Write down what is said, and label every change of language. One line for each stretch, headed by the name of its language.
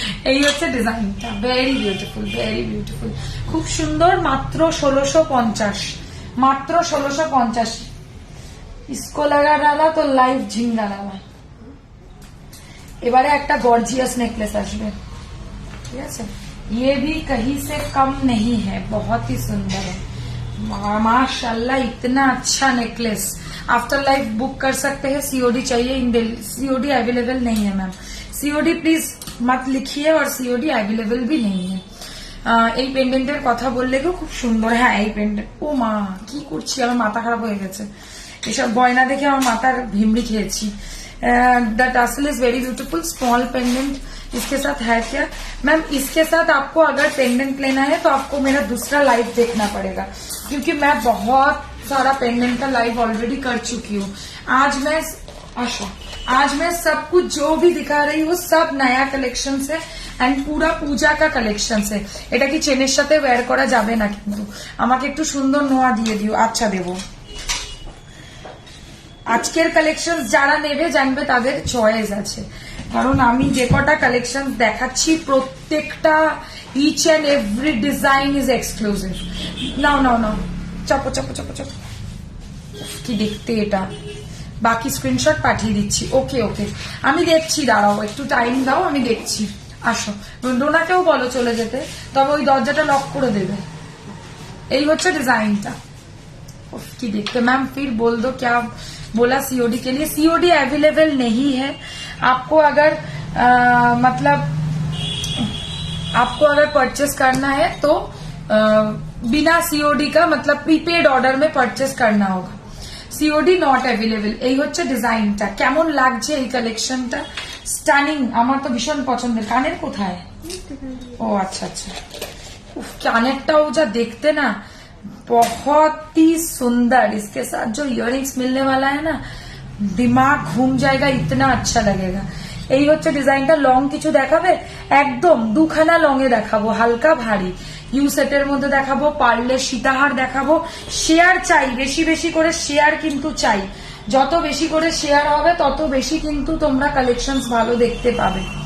Bangla: এই হচ্ছে ডিজাইনটা,
English: very beautiful, very beautiful,
Bangla: খুব সুন্দর, মাত্র 1650, মাত্র 1650।
Hindi: इसको लगा डाला तो लाइव झिंगा डाला।
Bangla: এবারে একটা গর্জিয়াস নেকলেস আসবে, ঠিক আছে?
Hindi: ये भी कहीं से कम नहीं है, बहुत ही सुंदर है माशाल्लाह, इतना अच्छा नेकलेस। आफ्टर लाइफ बुक कर सकते हैं, सीओडी चाहिए इन दिल्ली, सीओडी अवेलेबल नहीं है मैम, सीओडी प्लीज मत लिखिए, और सीओडी अवेलेबल भी नहीं है।
Bangla: এই পেন্ডেন্টের কথা বললে গো খুব সুন্দর, হ্যাঁ এই পেন্ডেন্ট, ও মা কি করছি, আমার মাথা খারাপ হয়ে গেছে, এসব গয়না দেখে আমার মাথার ভিমড়ি খেয়েছি।
English: the tassel is very beautiful, small pendant
Hindi: इसके साथ है क्या मैम? इसके साथ आपको अगर पेंडेंट लेना है तो आपको मेरा दूसरा लाइव देखना पड़ेगा, क्योंकि मैं बहुत सारा पेंडेंट का लाइव ऑलरेडी कर चुकी हूँ। आज मैं सब कुछ जो भी दिखा रही हूँ सब नया कलेक्शन से, एंड पूरा पूजा का कलेक्शन से।
Bangla: এটা কি চেনের সাথে ওয়্যার করা যাবে না, কিন্তু আমাকে একটু সুন্দর নোয়া দিয়ে দিও। আচ্ছা দেবো। আজকের কালেকশন যারা নেবে জানবে তাদের চয়েস আছে, কারণ আমি যে কটা কালেকশন দেখাচ্ছি প্রত্যেকটা
English: Each and every design is exclusive.
Bangla: নাও নাও নাও, চাপো চাপো চাপো চাপো, কি দেখতে এটা, বাকি স্ক্রিনশট পাঠিয়ে দিচ্ছি। ওকে ওকে, আমি দেখছি, দাঁড়াও একটু টাইম দাও, আমি দেখছি। আসো, রোনাকেও বলো চলে যেতে, তবে ওই দরজাটা লক করে দেবে। এই হচ্ছে ডিজাইনটা, কি দেখতে।
Hindi: मैम फिर बोल दो क्या बोला सीओडी के लिए? सीओडी अवेलेबल नहीं है, आपको अगर मतलब आपको अगर परचेस करना है तो बिना सीओडी का, मतलब प्रीपेड ऑर्डर में परचेस करना होगा।
English: COD not available.
Bangla: এই হচ্ছে ডিজাইনটা, কেমন লাগছে এই কালেকশনটা? স্টানিং, আমার তো ভীষণ পছন্দের। কানের কোথায়? ও আচ্ছা আচ্ছা, কানেরটাও যা দেখতে না
Hindi: बहुत ही सुंदर, इसके साथ जो इयररिंग्स मिलने वाला है ना, दिमाग घूम जाएगा, इतना अच्छा लगेगा।
Bangla: এই হচ্ছে ডিজাইনটা। লং কিছু দেখাবে? একদম দুখানা লং এ দেখাবো, হালকা ভারী ইউ সেটের মধ্যে দেখাবো, পারলে সীতাহার দেখাবো। শেয়ার চাই, বেশি বেশি করে শেয়ার কিন্তু চাই, যত বেশি করে শেয়ার হবে তত বেশি কিন্তু তোমরা কালেকশনস ভালো দেখতে পাবে।